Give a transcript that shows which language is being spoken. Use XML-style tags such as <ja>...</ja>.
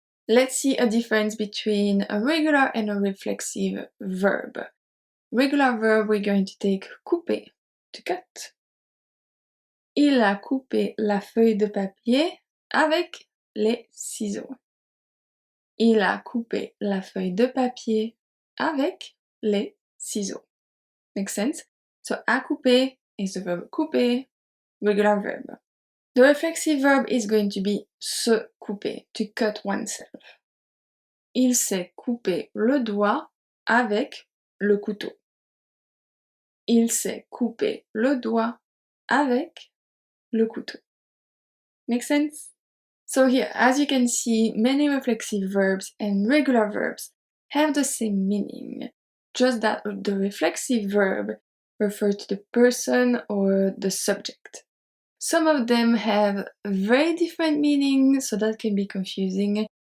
<en>Let's see a difference between a regular and a reflexive verb. Regular verb, we're going to take couper, to cut.</en> <fr>Il a coupé la feuille de papier avec les ciseaux. Il a coupé la feuille de papier avec les ciseaux.</fr> <en>Makes sense? So, a couper is the verb couper, regular verb. The reflexive verb is going to be se couper, to cut oneself.</en> <fr>Il s'est coupé le doigt avec le couteau. Il s'est coupé le doigt avec le couteau.</fr> <en>Make sense? So here, as you can see, many reflexive verbs and regular verbs have the same meaning, just that the reflexive verb refers to the person or the subject. Some of them have very different meanings, so that can be confusing.</en>